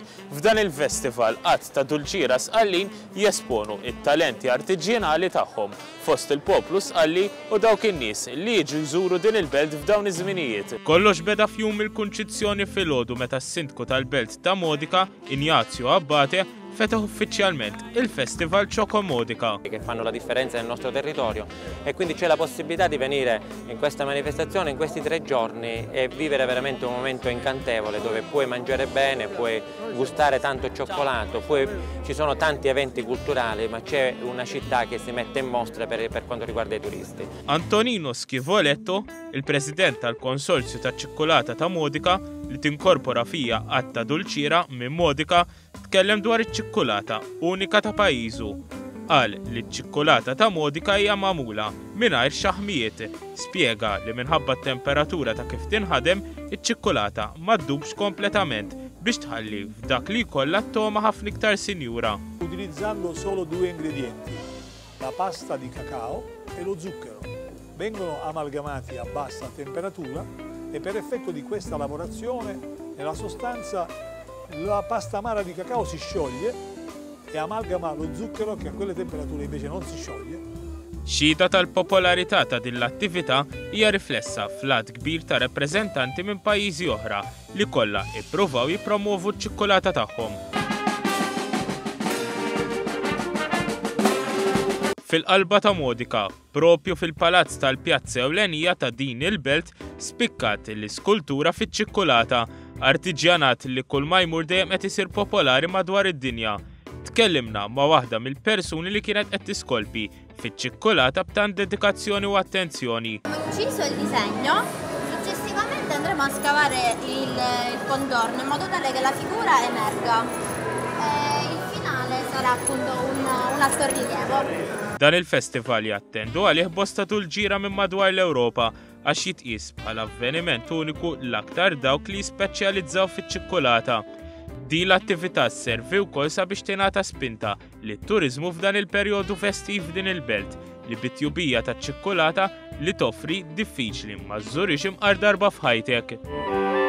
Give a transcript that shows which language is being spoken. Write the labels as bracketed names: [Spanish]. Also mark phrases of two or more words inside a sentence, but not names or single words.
[Maltese] F'dan il-festival qatt ta' Dulċira Sqallin jesponu it-talenti artiġjanali tagħhom fost il-poplu Sqalli u dawk in-nies li jiġu jżuru din il-belt f'dawn iż-żminijiet. Kollox beda fjum il-kunċizzjoni filgħodu meta s-sindku tal-belt ta' Modica, Ignazio Abbate, fetaħ uffiċjalment il-Festival Choco Modica. [Italian] Che fanno la differenza nel nostro territorio e quindi c'è la possibilità di venire in questa manifestazione in questi 3 giorni e vivere veramente un momento incantevole dove puoi mangiare bene, puoi gustare tanto cioccolato, poi ci sono tanti eventi culturali ma c'è una città che si mette in mostra per quanto riguarda i turisti. [Maltese] Antonino Schivoletto, il president tal-Konsorzju ta' ċikkolata ta' Modica li tinkorpora fija għatta Dulċira minn Modica, tkellem dwar iċ-ċikkolata unika ta' pajjiżu. Qal li ċ-ċikkolata ta' Modica hija magħmula mingħajr xaħmijiet. Spjega li minħabba t-temperatura ta' kif tinħadem iċ-ċikkolata ma ddubx kompletament biex tħalli f'dak li jkollha t-toma ħafna iktar sinjura. [Italian] Utilizzando solo 2 ingredienti, la pasta di cacao e lo zucchero. Vengono amalgamati a bassa temperatura e per effetto di questa lavorazione nella sostanza la pasta amara di cacao si scioglie e amalgama lo zucchero che a quelle temperature invece non si scioglie. [Maltese] Xhieda tal-popolarità ta' din l-attività hija riflessa fl-għad kbir ta' rappreżentanti minn pajjiżi oħra li kollha ippruvaw jippromovu ċ-ċikkolata tagħhom. Fil-qalba ta' Modica, propju fil-palazz tal-pjazza ewlenija ta' din il-belt, spikkat l-iskultura fiċ-ċikkolata, artiġjanat li kull ma jmur dejjem qed isir popolari madwar id-dinja. Tkellimna ma' waħda mill-persuni li kienet qed tiskolpi fiċ-ċikkolata b'tant dedikazzjoni u attenzjoni. [Italian] Ucciso il disegno, successivamente andremo a scavare il contorno in modo tale che la figura emerga. Il finale sarà appunto un altorilievo. [Maltese] Dan il-festival jattendu għalih bosta Dulċira minn madwar l-Ewropa għax jitqies bħala avveniment uniku l-aktar dawk li jispeċjalizzaw fiċ-ċikkolata. Din l-attività sservi wkoll sabiex tingħata spinta lit-turiżmu f'dan il-perjodu festiv din il-belt li bit-tjubija taċ-ċikkolata li toffri diffiċli ma żżurix imqar darba f'ħajtek.